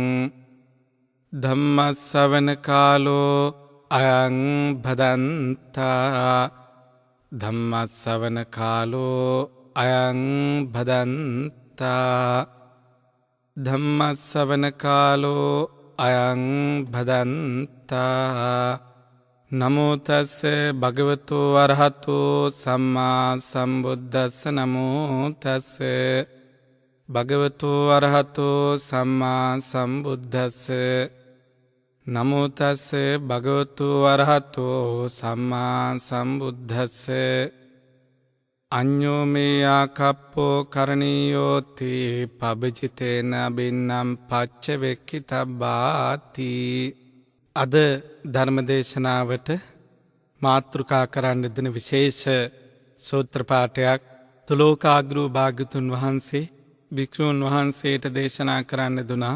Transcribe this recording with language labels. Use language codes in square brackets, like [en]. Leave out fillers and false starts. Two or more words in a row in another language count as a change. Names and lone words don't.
[pi] ධම්මස්සවන කාලෝ අයං භදන්තා ධම්මස්සවන කාලෝ අයං භදන්තා ධම්මස්සවන කාලෝ අයං භදන්තා නමෝ තස්ස භගවතු වරහතෝ සම්මා සම්බුද්දස්ස නමෝ තස්ස භගවතු වරහතෝ සම්මා සම්බුද්දස්ස නමෝ තස්ස භගවතු වරහතෝ සම්මා සම්බුද්දස්ස අඤ්ඤෝ මේ ආකප්පෝ කරණීයෝති පබජිතේන බින්නම් පච්ච වෙක්කිතබ්බාති. [si] අද ධර්මදේශනාවට මාතෘකා කරන්න දෙන විශේෂ සූත්‍ර පාඨයක් තුලෝකාග්‍රෝ භාග්‍යතුන් වහන්සේ භික්ෂූන් වහන්සේට දේශනා කරන්න දුනා.